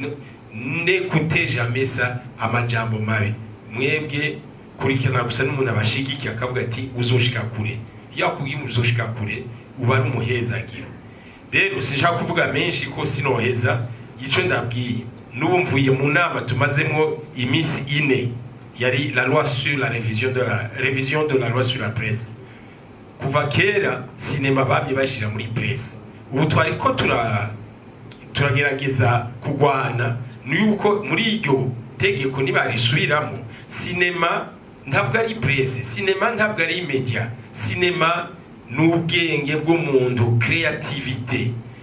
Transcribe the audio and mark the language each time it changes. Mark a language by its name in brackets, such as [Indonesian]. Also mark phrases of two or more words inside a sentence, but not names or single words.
[Rundi] ne kuteja mesa amajambo mabi mwebwe kurikirana gusa n'umuntu abashigiki akavuga ati uzoshika kure yakubwiye uzoshika kure uba ari umuhezagiro. Rero sinshaka kuvuga menshi ko sinoheza ico ndabwiye n'ubu mvuye mu nama tumazemo imisi 4 yari [French] la loi sur la révision de la loi sur la presse. [Rundi] Kuva kera cinema babye bashira muri presse ubu twari ko turagerageza kugwana nuko muri iryo tegeko nibarisubiramo cinema ntabwo ari presse, cinema ntabwo ari media, cinema n'ubwenge bw'umuntu, creativité.